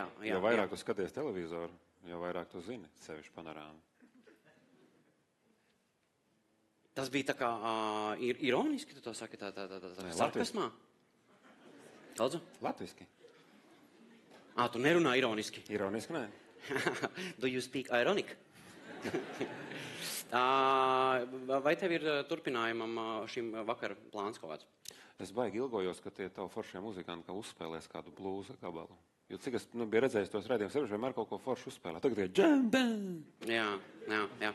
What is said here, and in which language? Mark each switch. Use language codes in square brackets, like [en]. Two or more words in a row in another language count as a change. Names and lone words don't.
[lv] Jo vairāk tu skaties televizoru, jo vairāk tu zini, sevišķi panorāmu. Tas bija tā kā ironiski, tu to saki, tā sarkasmā? Lūdzu? Latviski. Tu nerunā ironiski. Ironiski, nē. [en] Do you speak ironic? [lv] Vai tev ir turpinājumam šim vakar plāns kaut kāds? Es baigi ilgojos, ka tie tavu foršie muzikanti kā uzspēlēs kādu blūza gabalu. Jo cik es biju redzējis tos raidījumus, sevišķi vienmēr kaut ko foršu uzspēlē. Tagad ir džem. Jā.